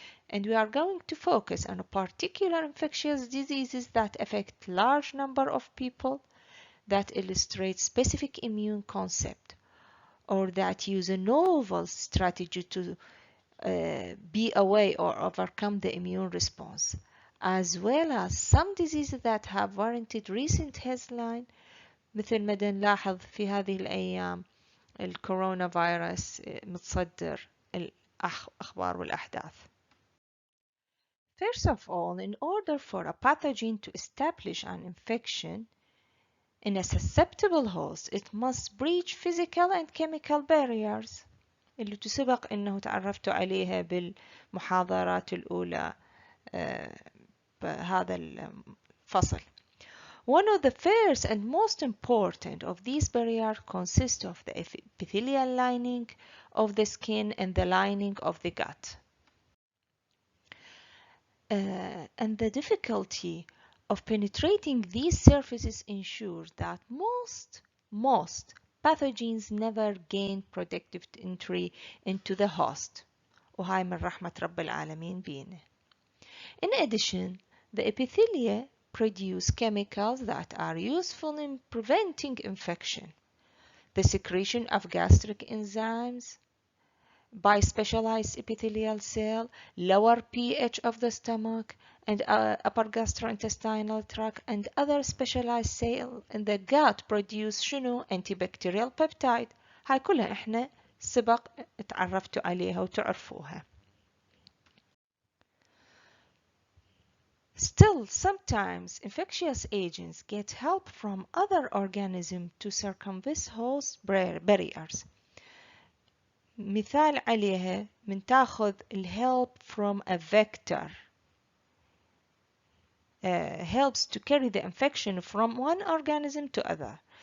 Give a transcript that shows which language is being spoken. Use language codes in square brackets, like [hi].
[en] And we are going to focus on particular infectious diseases that affect large number of people, that illustrate specific immune concept, or that use a novel strategy to be away or overcome the immune response, as well as some diseases that have warranted recent headline [ar] مثل ما نلاحظ في هذه الأيام الكورونا فيروس متصدر الأخبار والأحداث. [en] First of all, in order for a pathogen to establish an infection in a susceptible host, it must breach physical and chemical barriers. [ar] اللي تسبق أنه تعرفت عليها بالمحاضرات الأولى بهذا الفصل. [en] One of the first and most important of these barriers consists of the epithelial lining of the skin and the lining of the gut. And the difficulty of penetrating these surfaces ensures that most pathogens never gain protective entry into the host. [ar] وهاي من رحمة رب العالمين بينا. [en] In addition, the epithelia produce chemicals that are useful in preventing infection. The secretion of gastric enzymes by specialized epithelial cell, lower pH of the stomach and upper gastrointestinal tract and other specialized cells in the gut produce شنو antibacterial peptide. [ar] هاي كلها احنا سبق تعرفتوا عليها وتعرفوها. [en] Still, sometimes infectious agents get help from other organisms to circumvent host barriers. [ar] مثال عليها من تاخذ [en] help from a vector helps to carry the infection from one organism to other.